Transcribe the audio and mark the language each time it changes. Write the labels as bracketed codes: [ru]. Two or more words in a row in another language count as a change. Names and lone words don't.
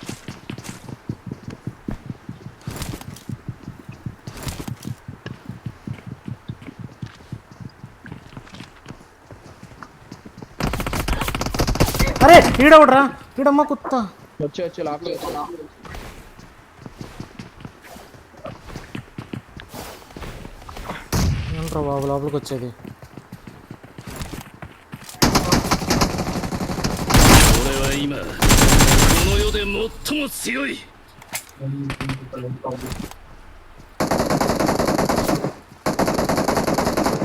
[te] అరే ఈడవడరా ఈడమ్మ కుత్త వచ్చి లోపలికి ఏంట్రా బాబు లోపలికి వచ్చేది. [ja] 俺は今この世で最も強い。 [te] ఆ